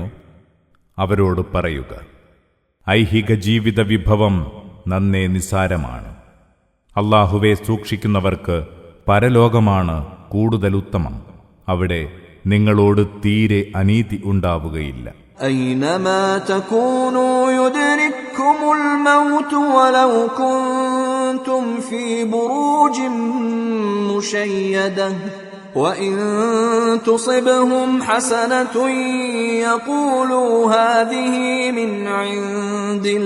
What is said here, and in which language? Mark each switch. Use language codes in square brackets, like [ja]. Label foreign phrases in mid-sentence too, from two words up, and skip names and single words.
[ml] അവരോട് പറയുക, ഐഹിക ജീവിത വിഭവം നന്നേ നിസാരമാണ്. അല്ലാഹുവെ സൂക്ഷിക്കുന്നവർക്ക് പരലോകമാണ് കൂടുതൽ ഉത്തമം. അവിടെ നിങ്ങളോട് തീരെ അനീതി ഉണ്ടാവുകയില്ല. [ar] أينما تكونوا يدرككم الموت ولو كنتم في بروج مشيدة وإن تصبهم حسنة يقولوا هذه من عند